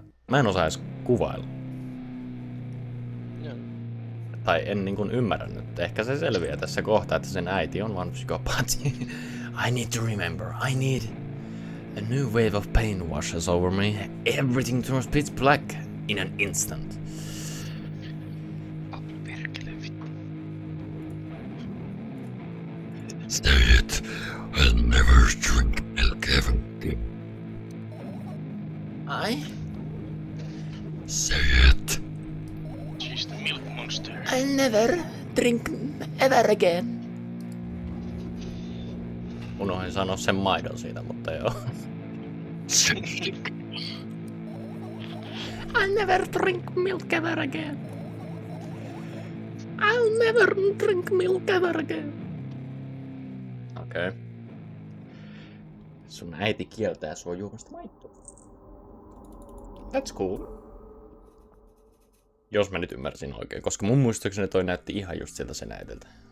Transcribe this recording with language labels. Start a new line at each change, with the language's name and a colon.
Finnish: Mä en osaa edes kuvailla. Tai en niin kuin ymmärrä nyt. Ehkä se selviää tässä kohtaa, että sen äiti on vaan psykopaatti.
English: I need to remember. I need... A new wave of pain washes over me. Everything turns pitch black in an instant. Say it. I'll never drink milk ever again. I? Say it. She's the milk monster. I'll never drink ever again.
Finnish: Unohdin sanoa sen maidon siitä, mutta joo.
English: Say it. I'll never drink milk ever again. I'll never drink milk ever again.
Finnish: Okei. Okay. Sun äiti kieltää sua juomasta maitoa.
English: That's cool.
Finnish: Jos mä nyt ymmärsin oikein, koska mun muistaakseni toi näytti ihan just siltä sen äitiltä.